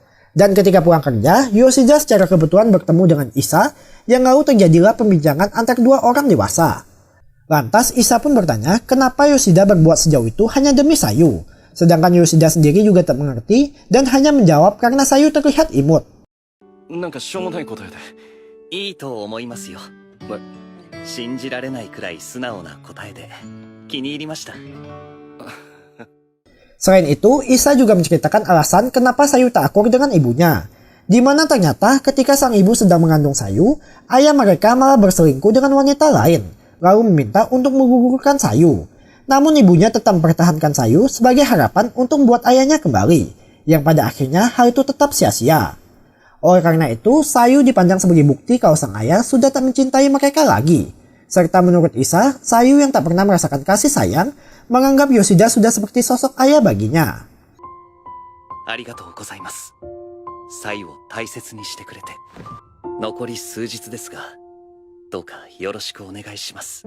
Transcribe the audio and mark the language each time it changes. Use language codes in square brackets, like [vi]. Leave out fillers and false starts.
[id] Dan ketika pulang kerja, Yoshida secara kebetulan bertemu dengan Isa, yang lalu terjadilah pembincangan antar dua orang dewasa. Lantas Isa pun bertanya kenapa Yoshida berbuat sejauh itu hanya demi Sayu. Sedangkan Yoshida sendiri juga tak mengerti dan hanya menjawab karena Sayu terlihat imut. [ja] なんかしょうもない答えで。いいと思いますよ。信じられないくらい素直な答えで気に入りました。 [id] Selain itu, Isa juga menceritakan alasan kenapa Sayu tak akur dengan ibunya. Di mana ternyata ketika sang ibu sedang mengandung Sayu, ayah mereka malah berselingkuh dengan wanita lain, lalu meminta untuk menggugurkan Sayu. Namun ibunya tetap mempertahankan Sayu sebagai harapan untuk membuat ayahnya kembali, yang pada akhirnya hal itu tetap sia-sia. Oleh karena itu, Sayu dipandang sebagai bukti kalau sang ayah sudah tak mencintai mereka lagi. Serta menurut Isa, Sayu yang tak pernah merasakan kasih sayang, menganggap Yoshida sudah seperti sosok ayah baginya. [ja] ありがとうございます。サイを大切にしてくれて。残り数日ですが、どうかよろしくお願いします。